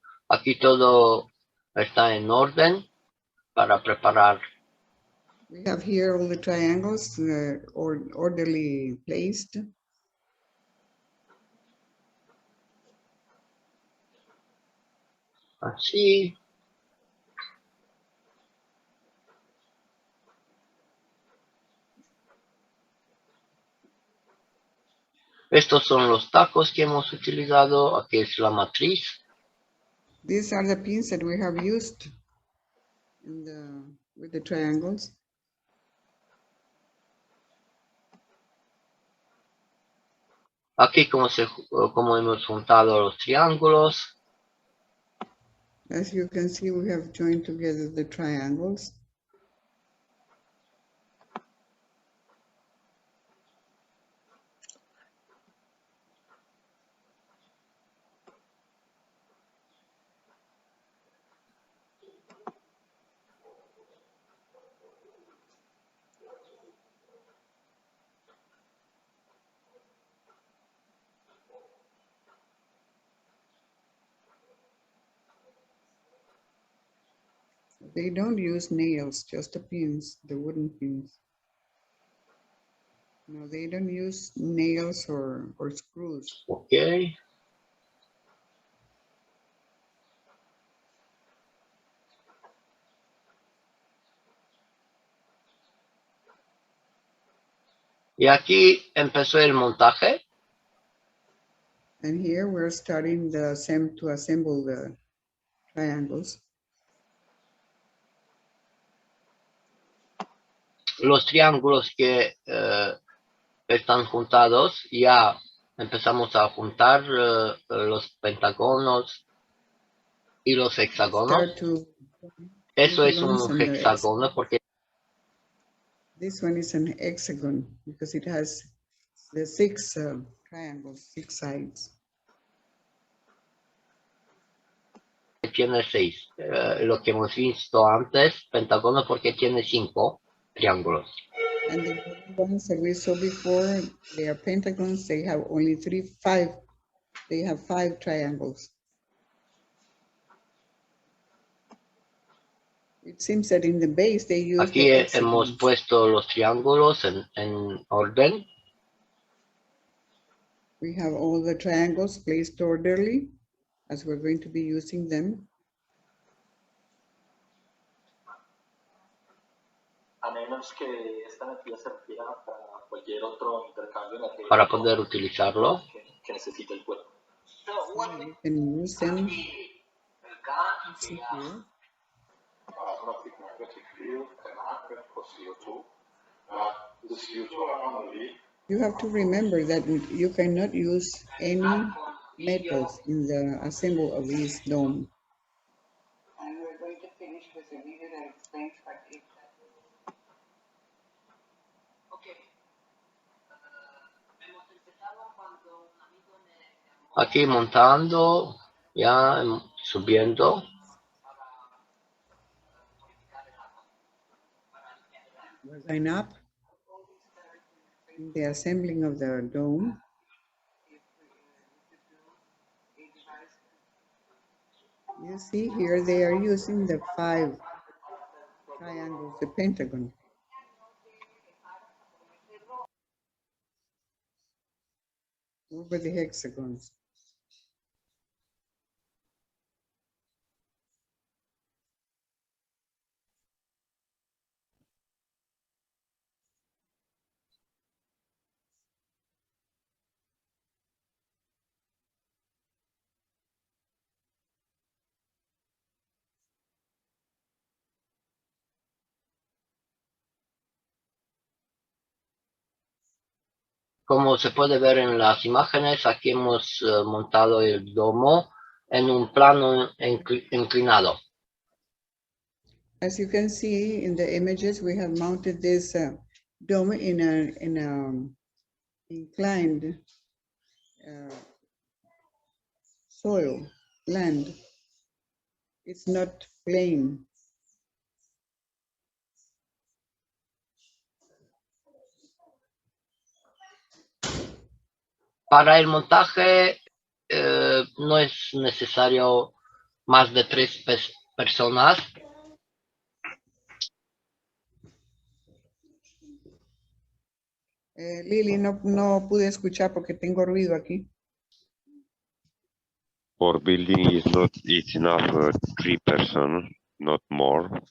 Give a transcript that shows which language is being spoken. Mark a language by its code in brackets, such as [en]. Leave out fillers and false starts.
[es] Aquí todo está en orden para preparar. [en] We have here all the triangles orderly placed. [es] Así. Estos son los tacos que hemos utilizado. Aquí es la matriz. [en] These are the pins that we have used with the triangles. [es] Aquí como hemos juntado los triángulos. [en] As you can see, we have joined together the triangles. They don't use nails, just the pins, the wooden pins. No, they don't use nails or screws. Okay. [es] Y aquí empezó el montaje. [en] And here we're starting to assemble the triangles. [es] Los triángulos que están juntados, ya empezamos a juntar los pentágonos y los hexágonos. Eso es un hexágono porque [en] this one is an hexagon because it has the 6 triangles, 6 sides. [es] Tiene 6. Lo que hemos visto antes, pentágono porque tiene 5 triángulos. [en] And the ones that we saw before, they are pentagons. They have only 5. They have 5 triangles. It seems that in the base they use [es] aquí hemos puesto los triángulos en orden. [en] We have all the triangles placed orderly as we're going to be using them. [es] A menos que esta metida se refiera para cualquier otro intercambio para poder utilizarlo. Que necesite el cuerpo. [en] You can use them. You have to remember that you cannot use any metals in the assembly of this dome. And we're going to finish with a video that explains what it does. Okay. [es] Aquí montando, ya subiendo. [en] Line up in the assembling of the dome. You see here they are using the 5 triangles, the pentagon. Over the hexagons. [es] Como se puede ver en las imágenes, aquí hemos montado el domo en un plano inclinado. [en] As you can see in the images, we have mounted this dome in a inclined soil, land. It's not plain. [es] Para el montaje no es necesario más de 3 personas. Lili, no pude escuchar porque tengo ruido aquí. [en] For building is not, it's enough 3 person, not more.